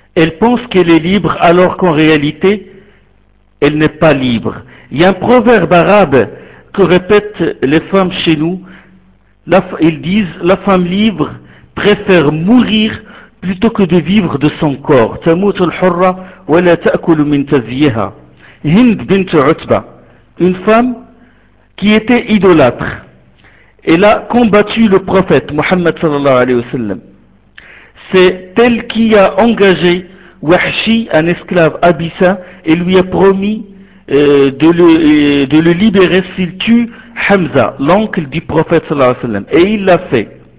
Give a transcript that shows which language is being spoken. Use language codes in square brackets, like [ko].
[fr] Elle pense qu'elle est libre alors qu'en réalité, elle n'est pas libre. Il y a un proverbe arabe que répètent les femmes chez nous. Ils disent, la femme libre préfère mourir plutôt que de vivre de son corps. [ar] تموت الحرة ولا تأكل من تزييها. [fr] Hind bint Utba, une femme qui était idolâtre. Elle a combattu le prophète Muhammad sallallahu alayhi wa sallam. C'est elle qui a engagé Wahshi, un esclave abyssin, et lui a promis de le libérer s'il tue Hamza, l'oncle du prophète sallallahu alayhi wa sallam. Et il l'a fait.